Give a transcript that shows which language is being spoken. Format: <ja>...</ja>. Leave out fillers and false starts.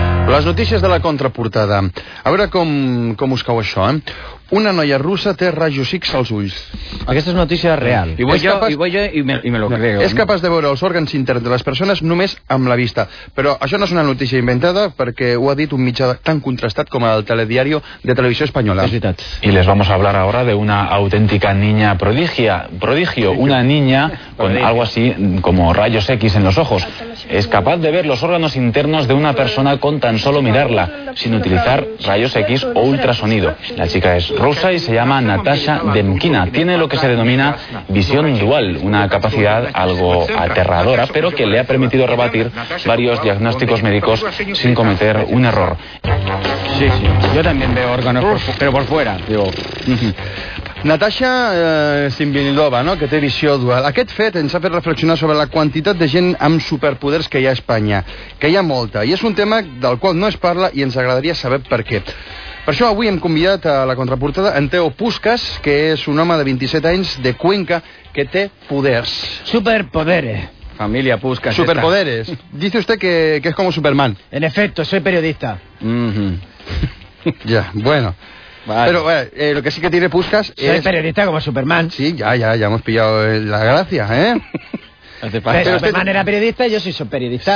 <ca>Les notícies de la contraportada. A veure com us cau això, Una noia russa té rajos X als ulls. Aquesta és notícia real. I vull jo, capaç... i</ca> <es>me lo creo.</es> <ca>És capaç de veure els òrgans interns de les persones només amb la vista. Però això no és una notícia inventada, perquè ho ha dit un mitjà tan contrastat com el Telediario de Televisió Espanyola. És veritat.</ca> <es>I les vamos a hablar ahora de una auténtica niña prodigia. Prodigio, una niña con algo así como rayos X en los ojos. Es capaz de ver los órganos internos de una persona con tan solo mirarla, sin utilizar rayos X o ultrasonido. La chica es rusa y se llama Natasha Demkina. Tiene lo que se denomina visión dual, una capacidad algo aterradora, pero que le ha permitido rebatir varios diagnósticos médicos sin cometer un error. Sí, sí, yo también veo órganos, pero por fuera, digo...</es> <ca>Natasha Simbilova, no?, que té visió dual. Aquest fet ens ha fet reflexionar sobre la quantitat de gent amb superpoders que hi ha a Espanya, que hi ha molta, i és un tema del qual no es parla i ens agradaria saber per què. Per això avui hem convidat a la contraportada en Teo Puskas, que és un home de 27 anys de Cuenca que té poders.</ca> <es>Superpoderes. Familia Puskas. Superpoderes. Esta. Dice usted que es como Superman. En efecto, soy periodista. Ya, bueno... Vale. Pero lo que sí que tiene Puskas es... Soy periodista como Superman. Sí, ya hemos pillado la gracia, ¿eh? Pero Superman era periodista y yo soy periodista,</es>